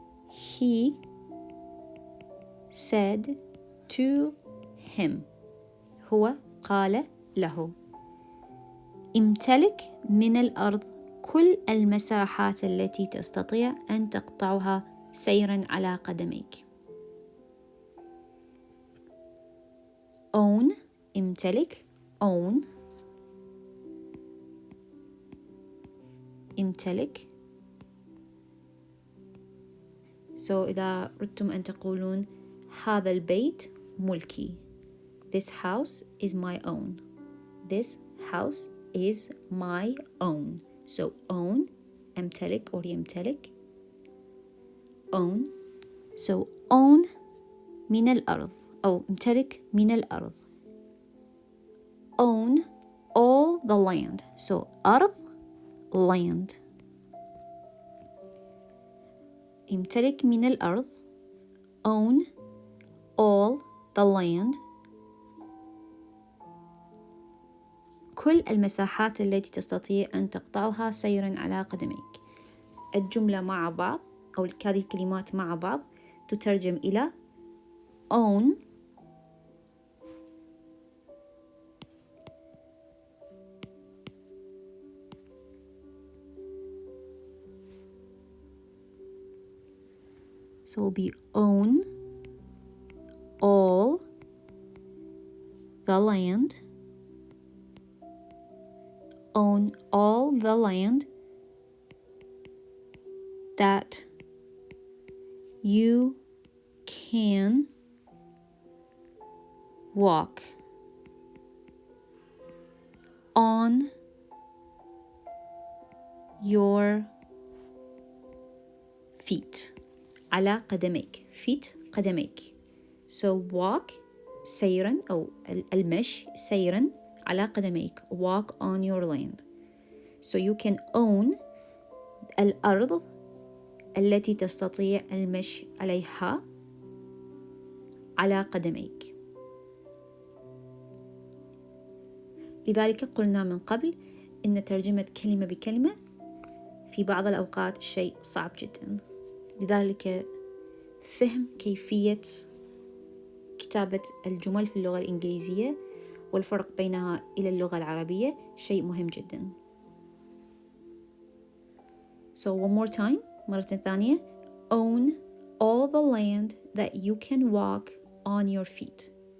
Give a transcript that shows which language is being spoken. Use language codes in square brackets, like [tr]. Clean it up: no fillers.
[en] he said to him [ar] هو قال له امتلك من الأرض كل المساحات التي تستطيع أن تقطعها سيرا على قدميك. own امتلك own امتلك. إذا أردتم أن تقولون هذا البيت ملكي. [en] This house is my own. This house is my own. Own أمتلك or يمتلك own. [ar] own من الأرض أو امتلك من الأرض. [en] own all the land. [ar] أرض [en] land. [ar] امتلك من الأرض [en] own all the land [ar] كل المساحات التي تستطيع أن تقطعها سيرا على قدميك. الجملة مع بعض أو هذه الكلمات مع بعض تترجم إلى own [en] so will be own all the land, own all the land that you can walk on your feet. [ar] على قدميك. feet قدميك. so walk سيرا أو المشي سيرا على قدميك. [en] walk on your land. so you can own [ar] الأرض التي تستطيع المشي عليها على قدميك. لذلك قلنا من قبل إن ترجمة كلمة بكلمة في بعض الأوقات شيء صعب جدا، لذلك فهم كيفية كتابة الجمل في اللغة الإنجليزية والفرق بينها إلى اللغة العربية شيء مهم جدا. [en] So one more time [ar] مرة ثانية [en] own all the land that you can walk on your feet.